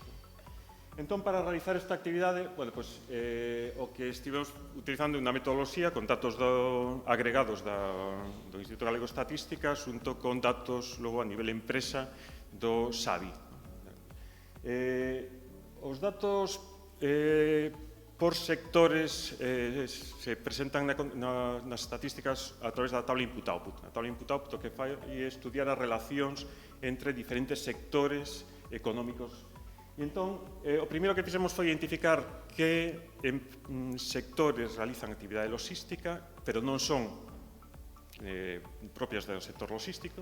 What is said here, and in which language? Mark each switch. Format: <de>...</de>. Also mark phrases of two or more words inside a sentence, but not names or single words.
<gl>Entón, para realizar esta actividade,</gl> <es>bueno, pues,</es> <gl>o que estivemos utilizando unha metodoloxía con datos agregados do Instituto Galego de Estatística xunto con datos, logo, a nivel empresa do SABI. Os datos por sectores se presentan nas estatísticas a través da tabla input-output. A tabla input-output o que fai é estudiar as relacións entre diferentes sectores económicos E entón, o primeiro que fixemos foi identificar que sectores realizan actividade logística, pero non son propias do sector logístico.</gl>